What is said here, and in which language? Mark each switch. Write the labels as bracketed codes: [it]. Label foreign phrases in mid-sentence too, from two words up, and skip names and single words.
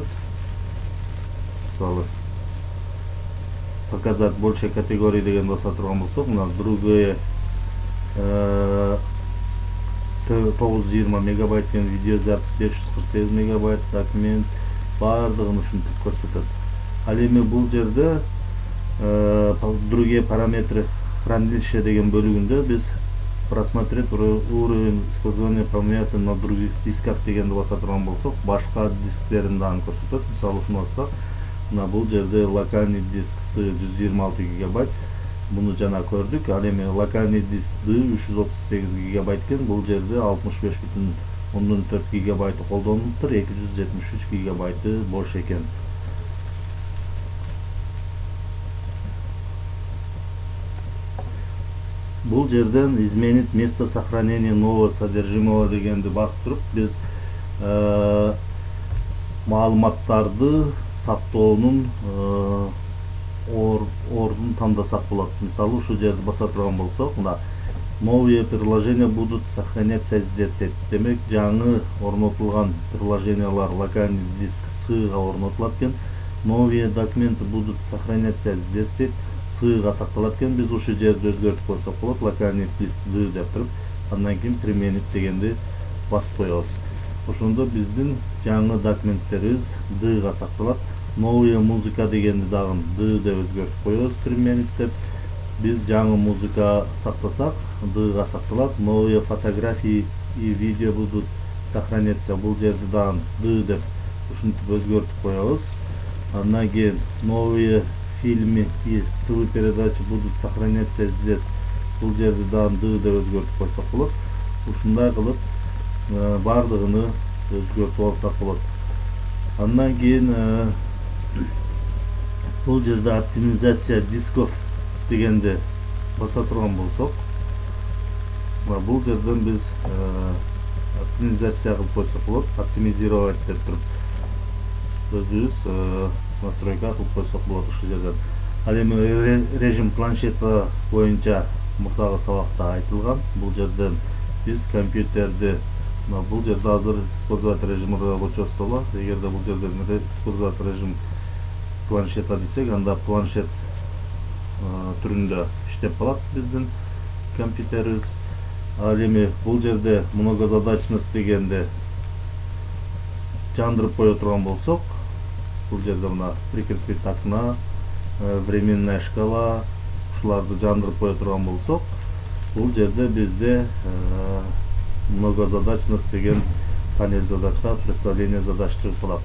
[ky] Мисалы [ru] показать больше категорий [ky] деген баса турган болсок, мына другое 920 мегабайт деген видеозапись, 548 мегабайт документ, бардыгын ушинтип көрсөтөт. Ал эми бул жерде [ru] другие параметры хранилища [ky] деген бөлүгүндө биз [ru] просмотреть уровень использования памяти на других дисках [ky] дегенди баса турган болсок, башка дисклерин дагы көрсөтөт. Мисалы ушуну бассак, мына бул жерде [ru] локальный диск С [ky] 126 гигабайт, буну жана көрдүк. Ал эми [ru] локальный диск Д [ky] 338 гигабайт экен, бул жерде 65,4 гигабайты колдонулуптур, 273 гигабайты бош экен. Бул жерден [ru] изменить место сохранения нового содержимого [ky] дегенди басып туруп, биз маалыматтарды сактоонун ордун тандасак болот. Мисалы ушул жерди баса турган болсок, мына [ru] новые приложения будут сохраняться здесь [ky] дейт. Демек, жаңы орнотулган приложениялар [ru] локальный диск [ky] Сга орнотулат экен. [ru] Новые документы будут сохраняться здесь дейт. [ky] Сыйга сакталат экен. Биз ушул жерди өзгөртүп койсок болот. [ru] Локальный диск Д [ky] деп туруп, андан кийин применить дегенди басып коебуз. Ошондо биздин жаңы документтерибиз Дга сакталат. [ru] Новая музыка [ky] дегенди дагы Д деп өзгөртүп коебуз, применить деп. Биз жаңы музыка сактасак, Дга сакталат. [ru] Новые фотографии и видео будут сохраняться. [ky] Бул жерди дагы Д деп ушинтип өзгөртүп коебуз. Андан кийин [ru] новые фильмы и ТВ-передачи будут сохраняться здесь. [ky] Бул жерди дагы Д деп өзгөртүп койсок болот. Ушундай кылып бардыгыны өзгөртүп алсак болот. Андан кийин бул жерде [ru] оптимизация дисков [ky] дегенди баса турган болсок, бул жерден биз оптимизация кылып койсок болот. Оптимизировать деп туруп, өзүбүз настройка кылып койсок болот ушул жерден. Ал эми [ru] режим планшета [ky] боюнча мурдагы сабакта айтылган. Бул жерден биз компьютерди бул жерде азыр [ru] использовать режим рабочего стола. [ky] Эгерде бул жерден [ru] использовать режим планшета [ky] десек, анда планшет түрүндө иштеп калат биздин компьютерибиз. Ал эми бул жерде многозадачность дегенде жандырып кое турган болсок, бул жерде мына [ru] прикрепить окна, временная шкала, [ky] ушуларды жандырып кое турган болсок, бул жерде бизде многозадачность деген [ru] панель задачка представление задач [ky] чыгып калат.